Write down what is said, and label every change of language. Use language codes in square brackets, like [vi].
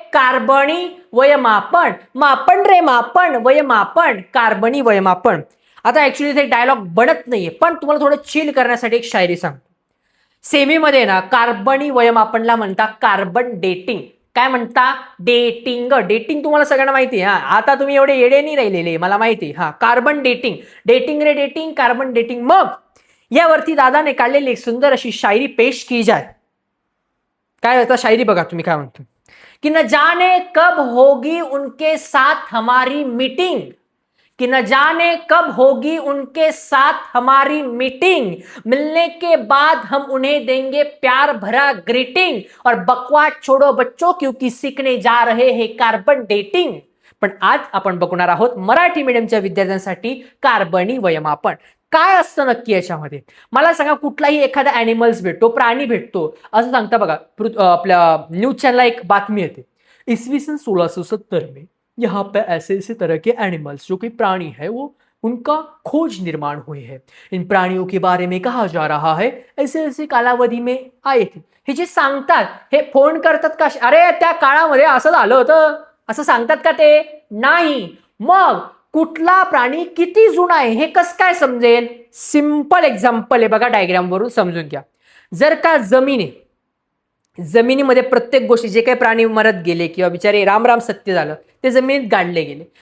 [mr] कार्बनी वयमापन. मापन रे, मापन, वयमापन, कार्बनी वयमापन. आता ऍक्च्युली ते डायलॉग बनत नाहीये, पण तुम्हाला थोडं चिल करण्यासाठी एक शायरी सांगतो. सेमीमध्ये ना कार्बनी वयमापनला म्हणता कार्बन डेटिंग. काय म्हणता? डेटिंग. डेटिंग तुम्हाला सगळ्यांना माहिती आहे. हा, आता तुम्ही एवढे येडे नाही राहिलेले, मला माहिती. हा, कार्बन डेटिंग. डेटिंग रे डेटिंग, कार्बन डेटिंग. मग यावरती दादाने काढलेली एक सुंदर अशी शायरी [hi] पेश की जाय. [mr] काय होता शायरी बघा तुम्ही काय म्हणतो कि [hi] न जाने कब होगी उनके साथ हमारी मीटिंग, कि न जाने कब होगी उनके साथ हमारी मीटिंग, मिलने के बाद हम उन्हें देंगे प्यार भरा ग्रीटिंग, और बकवास छोड़ो बच्चों क्योंकि सीखने जा रहे हैं कार्बन डेटिंग. [mr] पण आज आपण बघणार आहोत मराठी मीडियमच्या विद्यार्थ्यांसाठी कार्बनी वयमापन. काय असतं नक्की याच्यामध्ये मला सांगा. कुठलाही एखादा ॲनिमल्स भेटतो, प्राणी भेटतो, असं सांगता बघा. आपल्या न्यूज चॅनलला एक बातमी येते, [hi] इसवी सन 1670 में यहाँ पे ऐसे ऐसे तरह के एनिमल्स जो कि प्राणी है वो उनका खोज निर्माण हुए है. इन प्राणियों के बारे में कहा जा रहा है ऐसे ऐसे कालावधी में आए थे. [mr] हे जे सांगतात हे फोन करतात का? अरे त्या काळामध्ये असं झालं होतं असं सांगतात का? ते नाही. मग कुठला प्राणी किती जुना आहे हे कसं काय समजेल? सिंपल एक्झाम्पल आहे बघा, डायग्राम वरून समजून घ्या. जर का जमीन आहे, जमिनीमध्ये प्रत्येक गोष्टी जे काही प्राणी मरत गेले किंवा बिचारे राम राम सत्य झालं ते जमिनीत गाडले गेले.